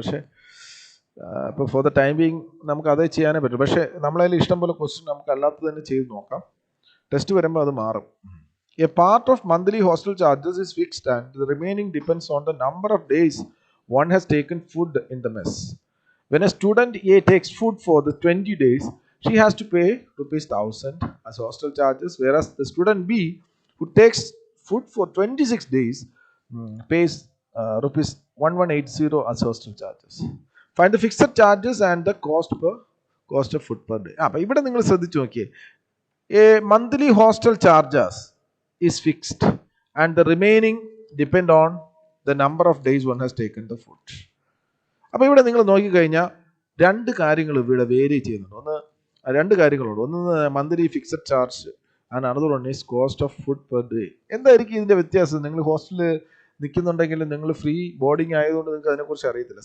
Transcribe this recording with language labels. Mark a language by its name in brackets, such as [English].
[Malayalam] പക്ഷേ ഇപ്പോൾ [English] for the time being [Malayalam] നമുക്ക് അതേ ചെയ്യാനേ പറ്റും. പക്ഷേ നമ്മളതിൽ ഇഷ്ടം പോലെ ക്വസ്റ്റ്യൻ നമുക്ക് അല്ലാത്തത് തന്നെ ചെയ്ത് നോക്കാം. ടെസ്റ്റ് വരുമ്പോൾ അത് മാറും. [English] A part of monthly hostel charges is fixed and the remaining depends on the number of days one has taken food in the mess. When a student A takes food for the 20 days, she has to pay ₹1,000 as hostel charges, whereas the student B, who takes food for 26 days, pays ₹1180 as hostel charges. Find the fixed charges and the cost of food per day. [Malayalam] അപ്പോൾ ഇവിടെ നിങ്ങൾ ശ്രദ്ധിച്ചു നോക്കിയേ, [English] a monthly hostel charges is fixed and the remaining depend on the number of days one has taken the food. [Malayalam] അപ്പോൾ ഇവിടെ നിങ്ങൾ നോക്കിക്കഴിഞ്ഞാൽ രണ്ട് കാര്യങ്ങൾ ഇവിടെ വേരി ചെയ്യുന്നുണ്ട്. രണ്ട് കാര്യങ്ങളുണ്ട്. [English] ഒന്ന് monthly fixed charge and another one is cost of food per day. [Malayalam] എന്തായിരിക്കും ഇതിന്റെ വ്യത്യാസം? നിങ്ങൾ ഹോസ്റ്റലിൽ നിൽക്കുന്നുണ്ടെങ്കിൽ നിങ്ങൾ ഫ്രീ ബോർഡിംഗ് ആയതുകൊണ്ട് നിങ്ങൾക്ക് അതിനെക്കുറിച്ച് അറിയത്തില്ല.